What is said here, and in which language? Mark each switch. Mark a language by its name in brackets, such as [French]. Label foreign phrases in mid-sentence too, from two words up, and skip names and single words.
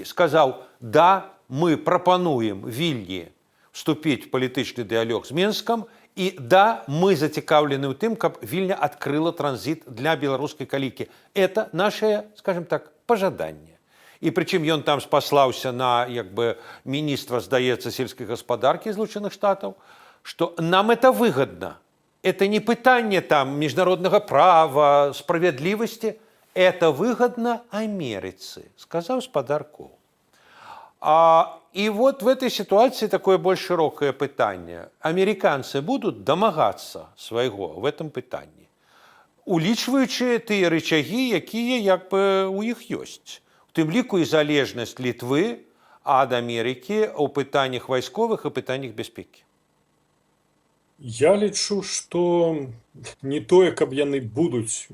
[Belarusian] Сказаў: да, мы прапануем Вільні вступіць в палітычны дыялог з Менскам, і да, мы зацікаўлены ў тым, каб Вільня адкрыла транзіт для беларускай калікі. [Russian] Это наше, скажем так, [Belarusian] пажаданне. І прычым ён там спаслаўся на як бы міністра, здаецца, сельскай гаспадаркі Злучаных Штатаў, што нам это выгодно. Это не пытанне там міжнароднага права, справядлівасці, это выгодно Амерыцы, сказаў спадар Коул. [Russian] И вот в этой ситуации такое больш широкое пытанне. Американцы будут [Belarusian] домагацца свайго [Russian] в этом [Belarusian] пытанні, улічваючы тыя рычагі, якія як бы у іх ёсць. У тым ліку і залежнасць Літвы ад Амерыкі ў пытаннях вайсковых і пытаннях бяспекі. Я лічу, што не тое, каб яны будуць.